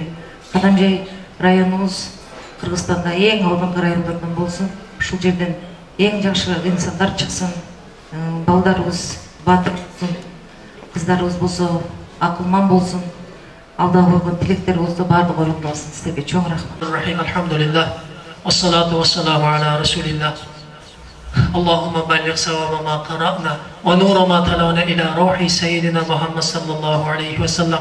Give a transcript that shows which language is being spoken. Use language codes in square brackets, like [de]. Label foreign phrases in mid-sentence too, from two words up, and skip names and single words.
[ky] Кадам жай районубуз Кыргызстанда эң алдыңкы райондордон болсун. Ушул жерден эң жакшы инсандар чыксын. Балдарыбыз батыр болсун. Кыздарыбыз болсо акылман болсун. Алда койгон тилектер болсо баардыгы орундалсын. Сиздерге чоң рахмат. Алхамдулилlah. [ar] والصلاة والسلام على رسول الله. اللهم بلغ ثواب ما قرأنا ونور ما تلونا إلى روح سيدنا محمد صلى الله عليه وسلم.